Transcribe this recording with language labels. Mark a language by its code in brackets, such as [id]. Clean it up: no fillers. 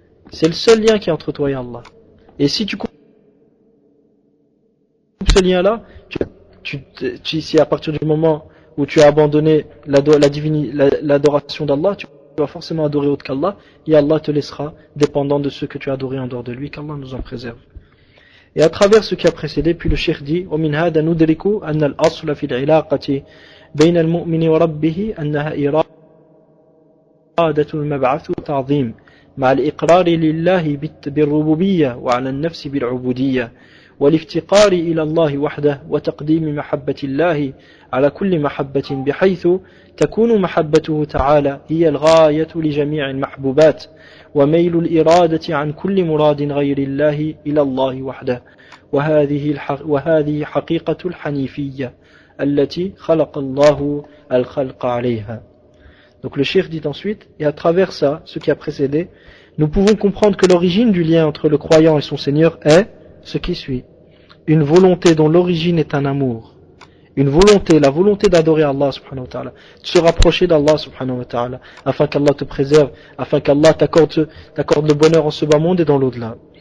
[fr] C'est le seul lien qui est entre toi et Allah. Et si tu coupes ce lien-là, si à partir du moment où tu as abandonné l'adoration d'Allah, tu vas forcément adorer autre qu'Allah, et Allah te laissera dépendant de ce que tu as adoré en dehors de lui, qu'Allah nous en préserve. Et à travers ce qui a précédé, puis le cheikh dit [ar] ومن هذا ندرك أن الأصل في العلاقة بين المؤمن وربه أنها إرادة المبعث وتعظيم مع الإقرار لله بالربوبية وعلى النفس بالعبودية والافتقار إلى الله وحده وتقديم محبة الله على كل محبة بحيث تكون محبته تعالى هي الغاية لجميع المحبوبات وميل الإرادة عن كل مراد غير الله إلى الله وحده وهذه حقيقة الحنيفية التي خلق الله الخلق عليها. [fr] Donc le cheikh dit ensuite, et à travers ça, ce qui a précédé, nous pouvons comprendre que l'origine du lien entre le croyant et son Seigneur est ce qui suit. Une volonté dont l'origine est un amour. Une volonté, la volonté d'adorer Allah subhanahu wa ta'ala, de se rapprocher d'Allah subhanahu wa ta'ala, afin qu'Allah te préserve, afin qu'Allah t'accorde le bonheur en ce bas monde et dans l'au-delà.